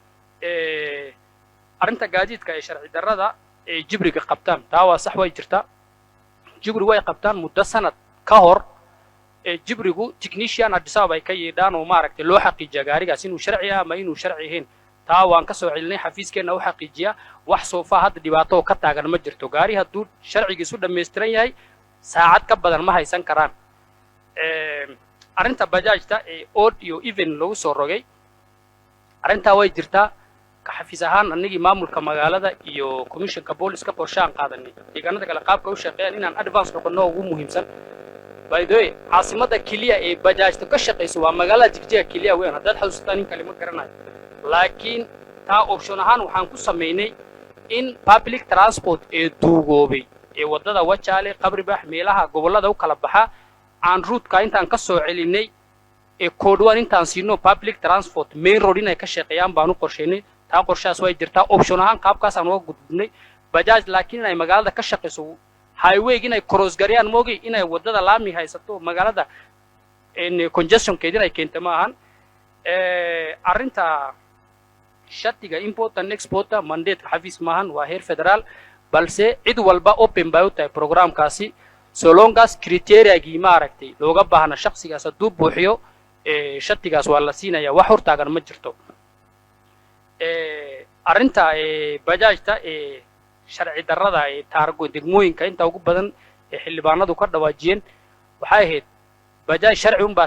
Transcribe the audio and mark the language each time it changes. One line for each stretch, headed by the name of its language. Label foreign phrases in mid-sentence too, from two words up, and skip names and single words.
Somali: arrinta gaadiidka ee sharci darrada ee jibriga qabtaan taa waa sax way jirtaa jibri way qabtaan muddo sanad ka hor ee jibrigu technician Addis Ababa ay ka yeedhaan oo maaragtay loo xaqiijiyo gaarigaas inuu sharci ah ama inuu sharci ahayn taa waan ka soo celinay xafiiskeena u xaqiijiya wax soo faa hadda dhibaato ka taagan ma jirto gaari hadduu sharcigiisu dhammaystiran yahay saacad ka badan ma haysan karaan arrinta bajaajta ee odd iyo even lagu soo rogay arrintaa way jirtaa ka xafiis ahaan anigii maamulka magaalada iyo commissionka booliska qorshaan qaadanay deegaanada kale qaabka u shaqeeyaan inaan advance noqono ugu muhiimsan
English: by the way
Somali: caasimada kaliya ee bajaajta ka shaqeyso waa magaalada Jigjiga kaliya weyn haddaad xasuustaan in kalima garanayo laakiin taa option ahaan waxaan ku sameynay in
English: public transport
Somali: ee duugoobay ee wadada Wajaale Qabribax meelaha gobolada u kala baxa aan route-ka intaan ka soo celinay ee koodwan intaan siino
English: public transport main road
Somali: inay ka shaqeeyaan baan u qorsheynay taa qorshaas way jirtaa option ahaan qaabkaas aan uga gudbinay bajaaj laakiin ay magaalada ka shaqeyso highway inay cross gariyaan moogi inay wadada laami haysato magaalada in congestion keedin ay keento ma ahan arrinta shatiga
English: import and export mandate
Somali: xafiis maahan waa heer federaal balse cid walba open bay u tahay programkaasi
English: so long as
Somali: criteria-gii maaragtay looga baahna shakhsigaas hadduu buuxiyo shatigaas waa la siinayaa wax hortaagan ma jirto arrinta bajaajta sharci darrada taargo degmooyinka inta ugu badan xildhibaanadu ka dhawaajiyeen waxay ahayd bajaaj sharci un baa